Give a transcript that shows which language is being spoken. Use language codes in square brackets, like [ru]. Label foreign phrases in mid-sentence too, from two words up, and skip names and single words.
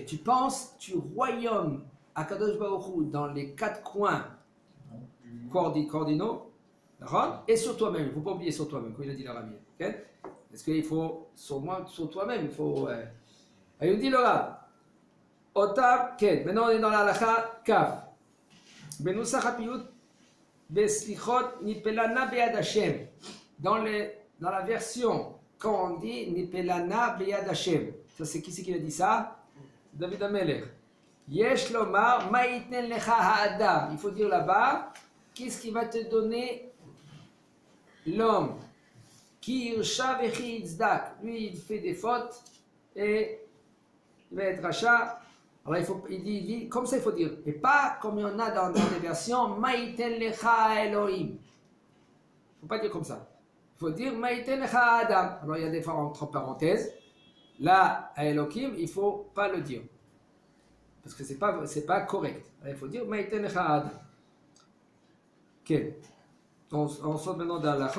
[fr] tu penses, tu royaume à Kadosh Baruch Hu dans les quatre coins cardinaux, et sur toi-même. Il ne faut pas oublier sur toi-même, comme il a dit le Rav. Okay? Parce qu'il faut, sur toi-même, il faut. Il dit le Rav, Otab, Ken. Maintenant on est dans la [he] הלכה כ. בנוסח הפיוט בסליחות נפלה נא ביד השם. [fr] Dans la version, quand on dit [he] נפלה נא ביד השם, [fr] ça c'est qui c'est qui a dit ça? David Amelech. [he] יש לומר מה יתן לך האדם. [fr] Il faut dire là-bas, qu'est-ce qui va te donner l'homme? [he] כי ירשע וכי יצדק. [fr] Lui, il fait des fautes et il va être rachat. Alors il dit, comme ça il faut dire. Et pas comme il y en a dans des versions, [he] מה יתן לך אלוהים. [fr] Il ne faut pas dire comme ça. Il faut dire [he] מה יתן לך אדם. [fr] Alors il y a des fois entre parenthèses. Là, à Elohim, il ne faut pas le dire. Parce que c'est pas correct. Il faut dire [he] מה יתן לך אדם. [fr] Ok. On saute maintenant dans l'Alacha.